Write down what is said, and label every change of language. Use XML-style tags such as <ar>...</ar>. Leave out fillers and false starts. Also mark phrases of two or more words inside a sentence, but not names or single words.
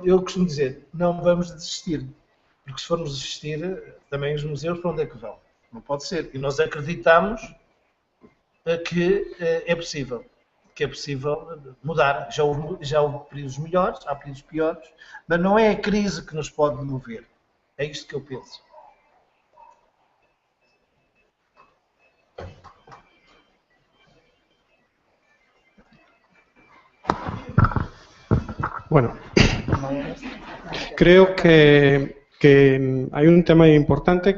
<pt>Eu costumo dizer, não vamos desistir, porque se formos desistir, também os museus para onde é que vão? Não pode ser. E nós acreditamos que é possível mudar. Já houve períodos melhores, há períodos piores, mas não é a crise que nos pode mover. É isto que eu penso.</pt> <gl>Bueno, creo que hai un tema importante que</gl>